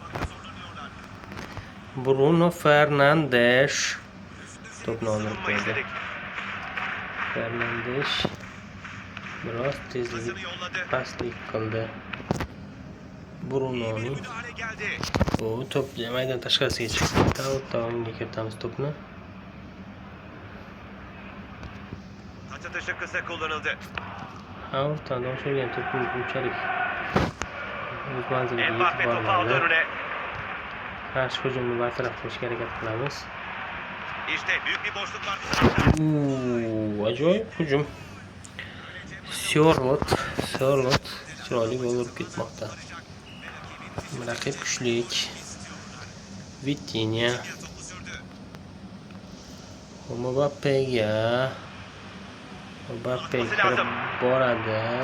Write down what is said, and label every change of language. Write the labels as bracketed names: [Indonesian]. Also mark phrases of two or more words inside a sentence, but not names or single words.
[Uzbek] Bruno Fernandes to'pni olib qo'ydi. Fernandes biroz tezlik pastlik qildi. Brunoning to'p maydon tashqarisiga chiqdi. Taomga kiritamiz to'pni. [Turkish] Taç atışı kısa kullanıldı. [Uzbek] Ortadan oshirgan to'pni unchalik o'z manziliga Mbappe yetib [Turkish] topu aldı [Uzbek] bormadi. [Turkish] önüne. [Uzbek] Qarshi hujumni bartaraf qilishga harakat qilamiz. [Turkish] İşte büyük bir boşluk var bu tarafta. [Uzbek] Ajoyib hujum. Sörlot chiroyli gol urib ketmoqda. Raqib kuchlik. Vitinha. Mbappe kirib boradi.